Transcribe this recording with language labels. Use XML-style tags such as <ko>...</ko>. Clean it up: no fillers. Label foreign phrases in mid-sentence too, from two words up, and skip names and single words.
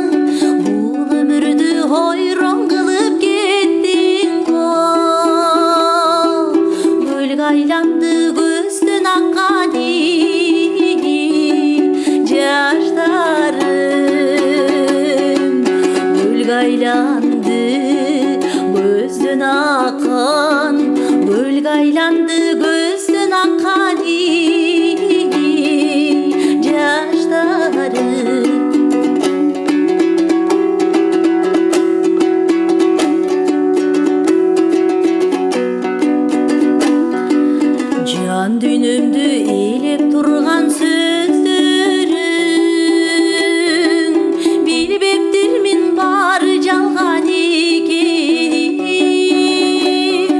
<kk>Бұл өмірді ойран қылып кеттің ғой, көлге айланды көзден аққан жаштарым. Көлге айланды көзден аққан, көлге айланды көзден аққан жаштарым.</kk> <ky>Жан дүйнөмдү eelеп турган сөздөрүң, билбептирмин баары жалган экенин.</ky>